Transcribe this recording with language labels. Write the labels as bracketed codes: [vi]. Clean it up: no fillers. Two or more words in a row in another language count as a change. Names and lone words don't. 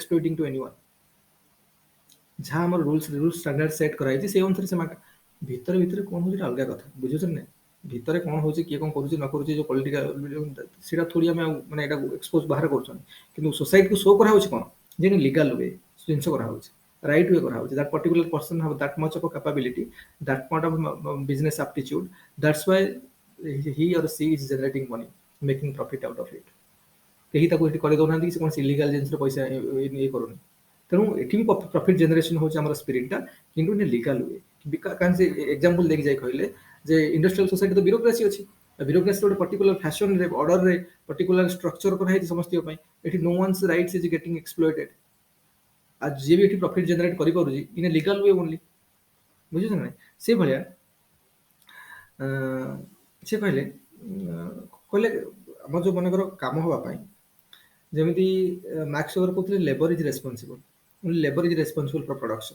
[en] exploiting to anyone [or] ଯାହା ଆମର [en] rules standard [or] ସେଟ୍ କରାଯାଇଛି ସେଇ ଅନୁସାରେ ସେମାନେ ଭିତରେ କ'ଣ ହେଉଛି ଅଲଗା କଥା ବୁଝୁଛନ୍ତି ନା ଭିତରେ କ'ଣ ହେଉଛି କିଏ କ'ଣ କରୁଛି ନ କରୁଛି ଯୋଉ ପଲିଟିକାଲ ସେଇଟା ଥୋଡ଼ି ଆମେ ମାନେ ଏଇଟା ଏକ୍ସପୋଜ ବାହାର କରୁଛନ୍ତି କିନ୍ତୁ ସୋସାଇଟିକୁ ଶୋ କରାହେଉଛି କ'ଣ ଯେ [en] legal way [or] ଜିନିଷ କରାହେଉଛି [en] right way [or] କରାହେଉଛି [en] that particular person have that much of capability that point of business aptitude that's why he or she is generating money, making profit out of it. [or] କେହି ତାକୁ ଏଠି କରି ଦଉନାହାନ୍ତି କି ସେ କୌଣସି ଇଲିଗାଲ ଜିନିଷରେ ପଇସା ଇଏ କରୁନି। ତେଣୁ ଏଠି ବି [en] profit generation [or] ହଉଛି ଆମର ସ୍ପିରିଟଟା, କିନ୍ତୁ [en] in legal way. [or] କାରଣ ସେ ଏକ୍ଜାମ୍ପଲ ଦେଇକି ଯାଇ କହିଲେ ଯେ [en] industrial society [or] ତ ବ୍ୟୁରୋକ୍ରାସି ଅଛି, ବ୍ୟୁରୋକ୍ରାସି ଗୋଟେ ପର୍ଟିକୁଲାର ଫ୍ୟାସନରେ ଅର୍ଡରରେ [en] particular structure [or] କରାହେଇଛି ସମସ୍ତଙ୍କ ପାଇଁ। [en] ଏଠି no one's rights is getting exploited। [or] ଆଉ ଯିଏ ବି ଏଠି [en] profit generate [or] କରିପାରୁଛି [en] in legal way only. [or] ବୁଝୁଛ ନା ନାଇଁ? ସେଇଭଳିଆ ସେ କହିଲେ କହିଲେ ଆମର ଯୋଉ ମନେକର କାମ ହବା ପାଇଁ, ଯେମିତି ମାର୍କ୍ସ ୱେବର କହୁଥିଲେ [en] labour is responsible, labour is responsible for production.